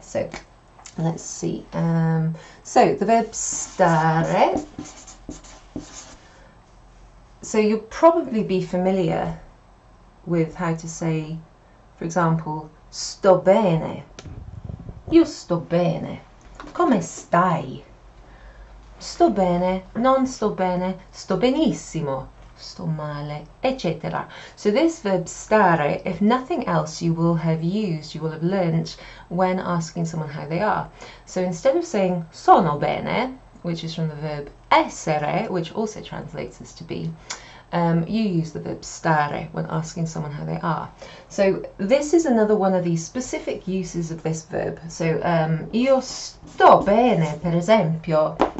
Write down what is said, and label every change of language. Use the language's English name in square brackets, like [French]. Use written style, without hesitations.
[English] So let's see. So the verb stare. So you'll probably be familiar with how to say, for example, sto bene. [Italian] Io sto bene. Come stai? Sto bene, non sto bene, sto benissimo, sto male, etc. [English] So this verb stare, if nothing else, you will have learnt when asking someone how they are. So instead of saying sono bene, which is from the verb essere, which also translates as to be, you use the verb stare when asking someone how they are. So this is another one of these specific uses of this verb. [Italian] So io sto bene, per esempio.